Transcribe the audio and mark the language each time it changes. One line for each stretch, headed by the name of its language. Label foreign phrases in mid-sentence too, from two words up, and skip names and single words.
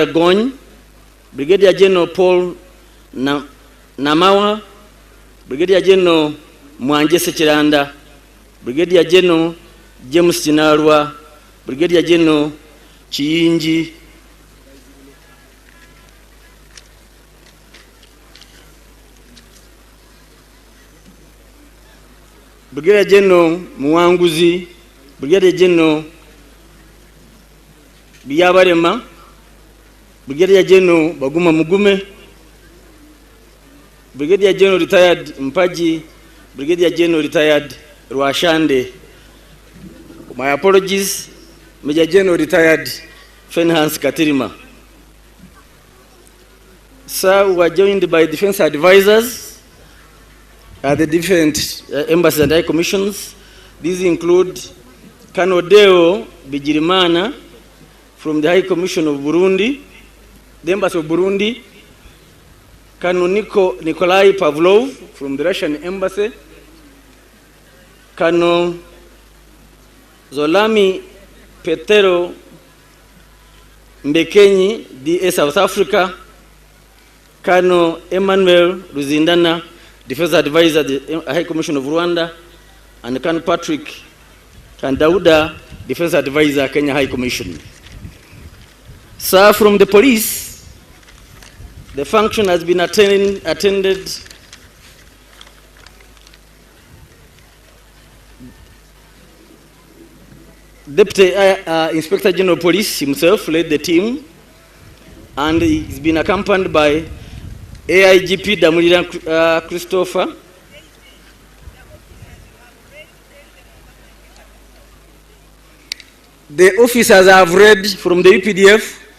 English: Gony, Brigadier General Paul Namawa, Brigadier General Mwanje Sekiranda, Brigadier General James Kinalwa, Brigadier General Chiyinji, Brigadier General Muwanguzi, Brigadier General Biyabarema, Brigadier General Baguma Mugume, Brigadier General retired Mpaji, Brigadier General retired Rwashande. My apologies, Major General retired Fenhans Katirima. Sir, we are joined by defense advisors at the different embassies and high commissions. These include Kanodeo Bijirimana from the High Commission of Burundi, the Embassy of Burundi, Colonel Nikolai Pavlov from the Russian Embassy, Colonel Zolami Petero Mbekenyi, DA South Africa, Colonel Emmanuel Ruzindana, Defense Advisor, the High Commission of Rwanda, and Colonel Patrick Kandauda, Defense Advisor, Kenya High Commission. Sir, from the police, the function has been attended Deputy Inspector General of Police himself led the team, and he's been accompanied by AIGP Damulira Christopher, the officers have read from the EPDF.